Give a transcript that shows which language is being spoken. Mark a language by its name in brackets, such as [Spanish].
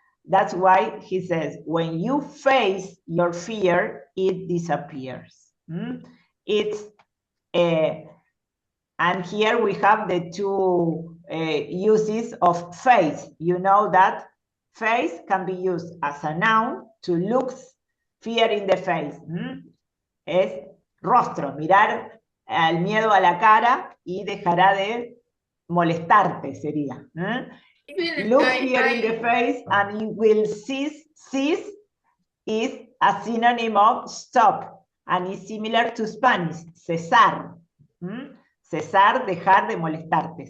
[English] That's why he says, when you face your fear, it disappears. It's and here we have the two uses of face. You know that face can be used as a noun to look fear in the face. [Spanish] Es rostro, mirar al miedo a la cara y dejará de molestarte, sería. [English] Look fear in the face and it will cease. Cease is a synonym of stop and is similar to Spanish, cesar. [Spanish] Cesar, dejar de molestarte.